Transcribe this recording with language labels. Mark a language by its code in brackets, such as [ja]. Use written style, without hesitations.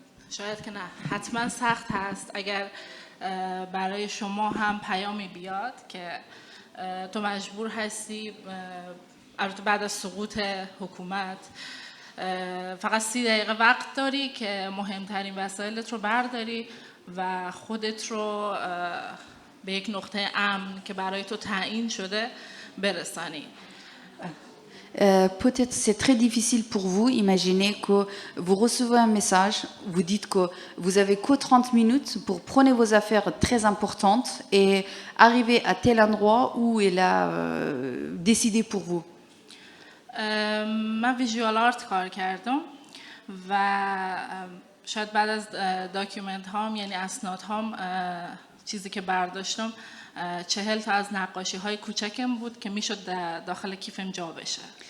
[fa] شاید که نه، حتما سخت هست اگر برای شما هم پیامی بیاد که تو مجبور هستی البته بعد از سقوط حکومت فقط 30 دقیقه وقت داری که مهمترین وسایلت رو برداری و خودت رو به یک نقطه امن که برای تو تعیین شده برسانی. [fr] Peut-être c'est très difficile pour vous. Imaginez que vous recevez un message, vous dites que vous avez que 30 minutes pour prendre vos affaires très importantes et arriver à tel endroit où il a décidé pour vous. [fa] من ویژوال آرت کار کردم و شاید بعد از داکیومنت هام یعنی اسناد هام چیزی که برداشتم 40 تا از نقاشی های کوچکم بود که میشد داخل کیفم جا بشه.